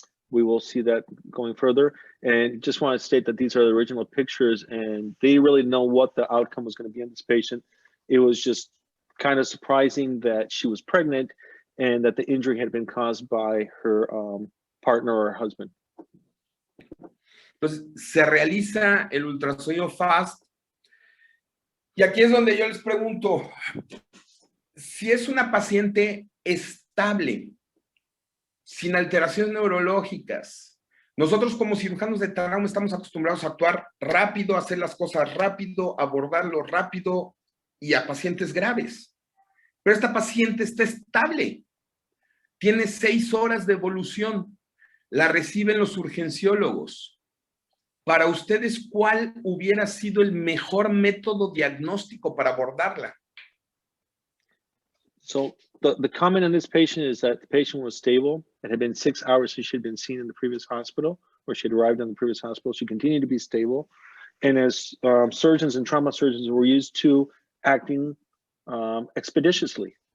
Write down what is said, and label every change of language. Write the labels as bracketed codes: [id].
[en] We will see that going further. And just want to state that these are the original pictures and they really know what the outcome was going to be in this patient. It was just kind of surprising that she was pregnant and that the injury had been caused by her partner or husband. [es] Entonces, se realiza el ultrasonido FAST. Y aquí es donde yo les pregunto, si es una paciente estable, sin alteraciones neurológicas, nosotros como cirujanos de trauma estamos acostumbrados a actuar rápido, a hacer las cosas rápido, abordarlo rápido y a pacientes graves. Pero esta paciente está estable, tiene 6 horas de evolución, la reciben los urgenciólogos. Para ustedes, ¿cuál hubiera sido el mejor método diagnóstico para abordarla? [en] So the comment on this patient is that the patient was stable. It had been 6 hours since she had been seen in the previous hospital, or she had arrived in the previous hospital. She continued to be stable. And as surgeons and trauma surgeons were used to acting expeditiously.